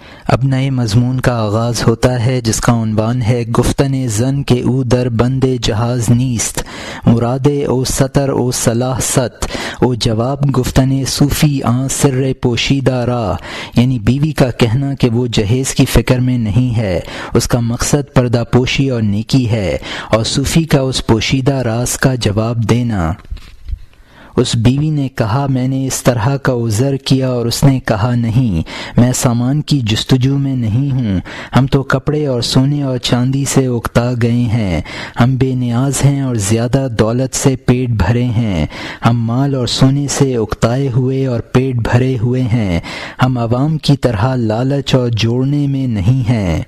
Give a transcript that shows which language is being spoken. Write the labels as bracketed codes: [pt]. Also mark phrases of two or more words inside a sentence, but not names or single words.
[ur] اب نئے مضمون کا آغاز ہوتا ہے جس کا عنوان ہے [fa] گفتن زن کے او در بند جہاز نیست مراد او سطر او صلاح ست او جواب گفتن صوفی آن سر پوشیدہ را، [ur] یعنی بیوی کا کہنا کہ وہ جہیز کی فکر میں نہیں ہے، اس کا مقصد پردہ پوشی اور نیکی ہے، اور صوفی کا اس پوشیدہ راز کا جواب دینا۔ اس بیوی نے کہا میں نے اس طرح کا عذر کیا، اور اس نے کہا نہیں، میں سامان کی جستجو میں نہیں ہوں، ہم تو کپڑے اور سونے اور چاندی سے اکتا گئے ہیں، ہم بے نیاز ہیں اور زیادہ دولت سے پیٹ بھرے ہیں، ہم مال اور سونے سے اکتائے ہوئے اور پیٹ بھرے ہوئے ہیں، ہم عوام کی طرح لالچ اور جوڑنے میں نہیں ہیں۔